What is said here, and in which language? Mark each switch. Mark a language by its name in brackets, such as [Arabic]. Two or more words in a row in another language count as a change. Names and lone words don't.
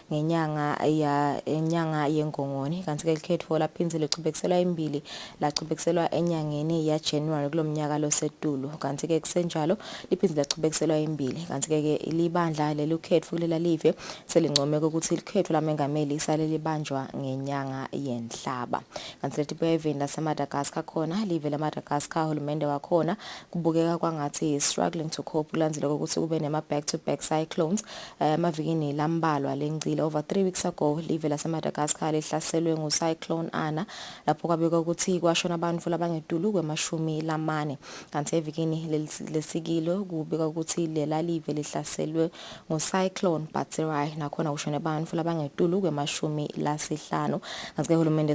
[Swati] ngenyanga yengongoni kanti ke likhetho laphinze lecubekisela embili lacubekisela enyangeni ya January kulomnyaka losetulu kanti ke kusenjalo liphindze lachubekiselwa embili kanti ke libandla lelukhetho kulela live selincomeka ukuthi ilikhetho lamengameli isale libanjwa ngenyanga yenhlaba kanti lethi event laseMadagascar khona live laMadagascar hulumende wakhona kubukeka kwangathi [English] struggling to cope [Swati] kulandzela ukuthi kube nema [English] back to back cyclones [Swati] mavikini lambalwa lengcile [English] over 3 weeks ago [Swati] live laseMadagascar lihlaselwe ngucyclone Ana lapho kwabeka ukuthi kwashona abantu labangedulu kwemashumi lamane kanti evikini lesikilo kubika ukuthi lela live lihlaselwe ngocyclone Batsirai nakhona kushone abantu labangedulu kwemashumi lasihlanu kanti ke hulumende